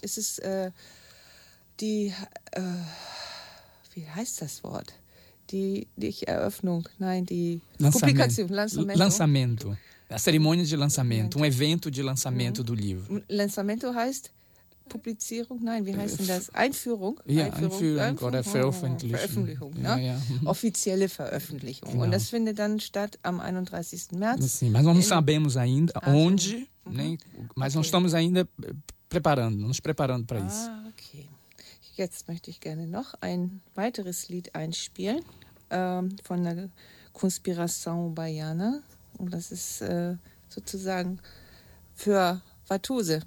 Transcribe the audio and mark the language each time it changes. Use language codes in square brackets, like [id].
[de] Ist es die, wie heißt das Wort? Die Eröffnung, nein, die Publikation, Lançamento. [pt] Lançamento. A cerimônia de lançamento, um evento de lançamento do livro. [de] Lançamento heißt Publizierung? Nein, wie heißt denn das? Einführung? Ja, Einführung oder Veröffentlichung. Veröffentlichung, ja, ne? Ja. Offizielle Veröffentlichung. Genau. Und das findet dann statt am 31. März. [pt] Sim, mas não sabemos ainda onde, nem, mas okay. Nós estamos ainda nos preparando para isso. [de] Okay. Jetzt möchte ich gerne noch ein weiteres Lied einspielen von der Conspiração Baiana. Und das ist sozusagen für Fatuse.